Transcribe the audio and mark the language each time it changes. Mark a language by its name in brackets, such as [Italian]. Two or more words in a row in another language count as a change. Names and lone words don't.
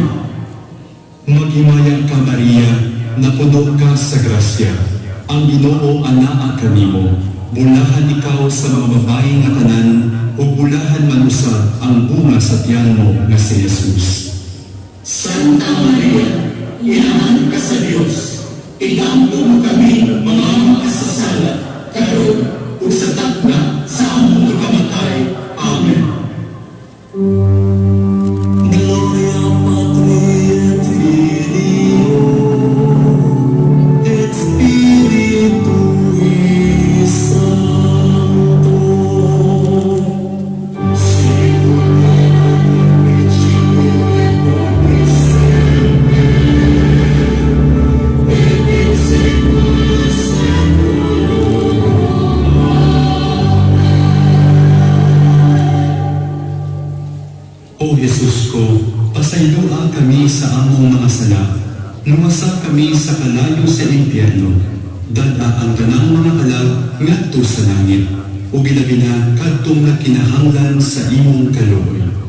[Cebuano] Maghimayag ka Maria, napuno ka sa grasya, ang Ginoo anaa kanimo, bulahan ikaw sa mga babae nga tanan, ug bulahan man usab ang bunga sa tiyan mo nga si Jesus. Santa Maria, Inahan ka sa Diyos, itampo mo kami mga makasasala, karon ug sa takna sa among ikamatay. Amen. [Latin] Gloria Patri et Filio et Spiritui Sancto. Sicut erat in principio et nunc semper et in saecula saeculorum. [Cebuano] O Jesus ko, pasayloa kami sa among mga sala, lumasa kami sa kalayo sa impyerno, dada ang tanang mga kalag ngadto sa langit, ug ilabi na kadtong nakinahanglan sa imong kaluoy.